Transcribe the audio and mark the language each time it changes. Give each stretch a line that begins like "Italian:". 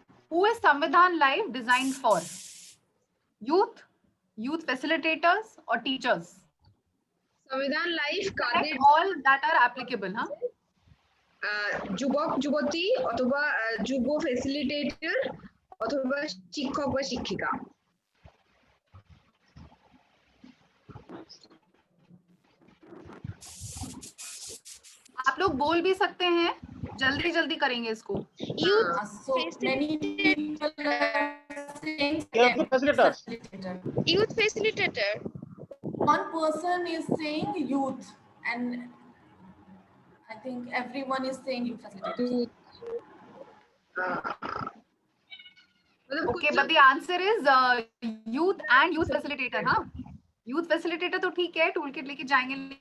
English: Who is Samvidhan Live designed for? Youth, youth facilitators, or teachers?
Bangla: সংবিধান live
English: Select
Bangla: Quader
English: all that are applicable, huh?
Bangla: যুবক যুবতী অথবা যুব facilitator অথবা শিক্ষক বা শিক্ষিকা
Hindi: आप लोग बोल भी सकते हैं, जल्दी जल्दी करेंगे इसको.
English: so many people are saying Youth facilitators. Youth facilitator. one person is saying youth and I think everyone is saying youth facilitator. Okay, but the answer is youth and youth facilitator, हाँ? Youth facilitator
Hindi: तो ठीक है, toolkit लेके जाएंगे.